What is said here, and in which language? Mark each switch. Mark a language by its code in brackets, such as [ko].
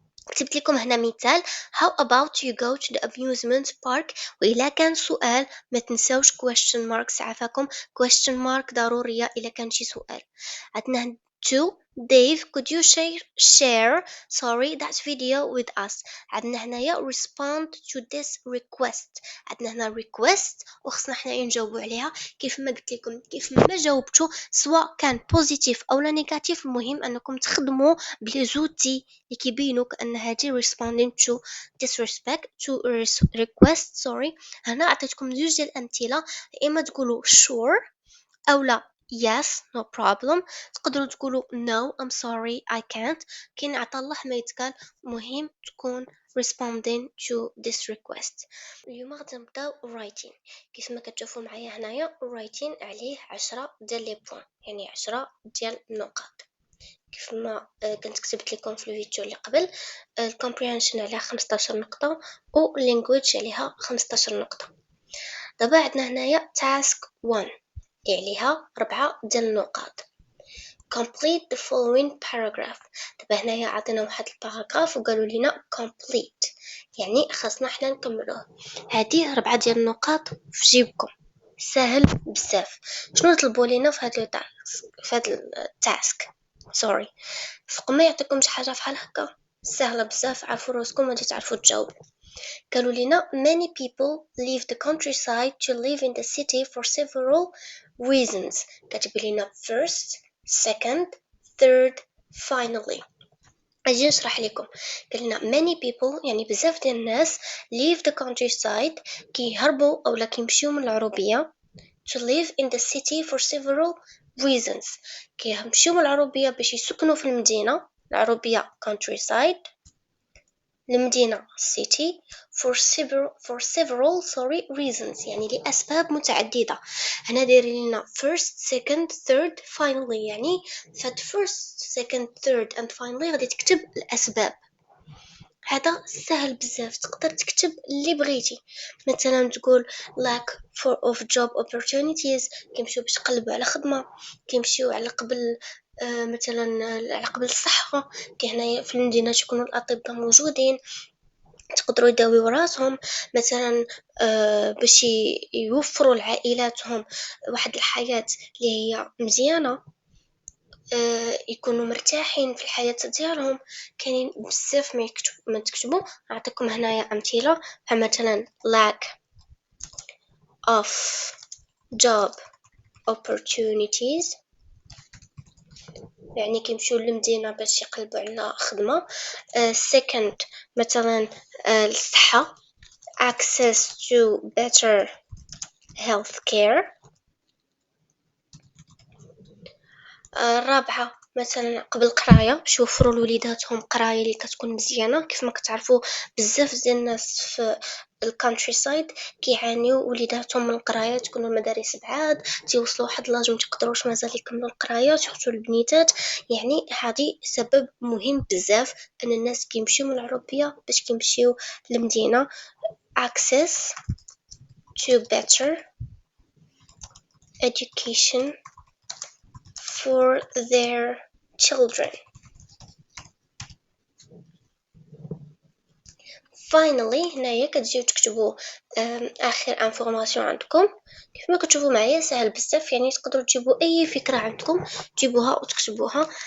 [ar] كتبت لكم هنا مثال [en] how about you go to the amusement park. [ar] وإلا كان سؤال ما تنساوش question mark عافاكم question mark ضرورية إلا كان شي سؤال. عندنا [en] to Dave could you share that video with us. [ar] عندنا هنايا [en] respond to this request. [ar] عندنا هنا request وخصنا حنا نجاوبوا عليها كيف ما قلت لكم كيف ما جاوبتوا سواء كان positive أو لا نيجاتيف. المهم أنكم تخدموا بلي زوتي اللي كيبينوك أن هذه responding to disrespect to request. هنا أعطيتكم جوج ديال الأمثلة إما تقولوا sure أو لا [en] yes no problem. [ar] تقدروا تقولوا [en] no I'm sorry I can't. [ar] كاين عطا الله ما يتقال مهم تكون [en] responding to this request. [ar] اليوم غادي نبداو writing. كيف ما كتشوفوا معايا هنايا writing عليه 10 ديال لي بوين، يعني 10 ديال النقاط. كيف ما كنت كتبت لكم في الفيديو اللي قبل، الكومبريهنشن عليها 15 نقطة و language عليها 15 نقطة. دابا عندنا هنايا task 1 عليها 4 ديال النقاط. [en] complete the following paragraph. [ar] دابا هنايا عطينا واحد الباراغراف وقالوا لنا complete، يعني خاصنا حنا نكملوه. هذه 4 ديال النقاط في جيبكم، سهل بزاف. شنو طلبوا لينا في هذا التاسك؟ سوري، فوق ما يعطيكم شي حاجه بحال هكا سهله بزاف، عرفوا راسكم غادي تعرفوا تجاوبوا. قالوا لنا [en] many people leave the countryside to live in the city for several reasons. [ar] كاتب لنا first, second, third, finally. اجي نشرح لكم. قال لنا many people يعني بزاف ديال الناس [en] leave the countryside [ar] كيهربوا اولا كيمشيو من العروبيه [en] to live in the city for several reasons. [ar] كيمشيو من العروبيه باش يسكنوا في المدينه، العروبيه countryside، المدينة city for several reasons، يعني لأسباب متعددة. هنا دايرين لنا first, second, third, finally، يعني فهاد first, second, third and finally غادي تكتب الأسباب. هذا سهل بزاف، تقدر تكتب اللي بغيتي. مثلا تقول [en] lack of job opportunities، [ar] كيمشيو باش يقلبوا على خدمة، كيمشيو على قبل مثلا على قبل الصحة، هنايا في المدينة تكونوا الأطباء موجودين تقدروا يداويو راسهم، مثلا باش يوفروا لعائلاتهم واحد الحياة اللي هي مزيانة، يكونوا مرتاحين في الحياة ديالهم. كاينين بزاف ما تكتبوا. اعطيكم هنايا امثله، مثلا [en] lack of job opportunities، [ar] يعني كيمشيو للمدينه باش يقلبوا على خدمه. [en] second [ar] مثلا الصحه، [en] access to better health care. [ar] الرابعة مثلا قبل القرايه باش يوفروا لوليداتهم قرايه اللي كتكون مزيانه. كيف ما كتعرفوا بزاف ديال الناس في الكونتري سايد كيعانيو وليداتهم من القرايه، تكونوا المدارس بعاد، تيوصلوا واحد لاج ما تقدروش مازال يكملوا القرايه، سورتو البنيتات. يعني هذه سبب مهم بزاف ان الناس كيمشيو من العروبيه باش كيمشيو للمدينه. [en] access to better education for their children. [ar] finally هنايا كتجيو تكتبوا اخر انفورماسيون عندكم. كيف ما كتشوفوا معايا سهل بزاف، يعني تقدروا تجيبوا اي فكره عندكم تجيبوها وتكتبوها.